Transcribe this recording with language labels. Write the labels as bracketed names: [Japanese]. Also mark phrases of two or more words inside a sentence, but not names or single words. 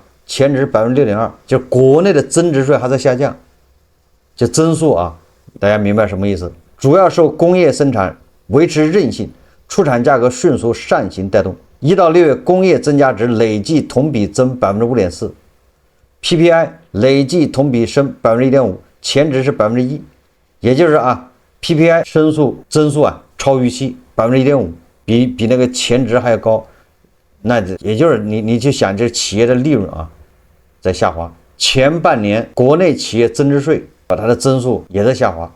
[Chinese] 前值6.2%，就國內的增值稅還在下降，就增速啊，大家明白什麼意思？主要受工業生產維持韌性，出廠價格迅速上行帶動。1到6月工業增加值累計同比增5.4%， PPI 累計同比升1.5%，前值是1%，也就是啊 PPI 增速啊超預期1.5%，比那個前值還要高，那也就是你去想這企業的利潤啊在下滑。前半年國內企業增值稅把它的增速也在下滑。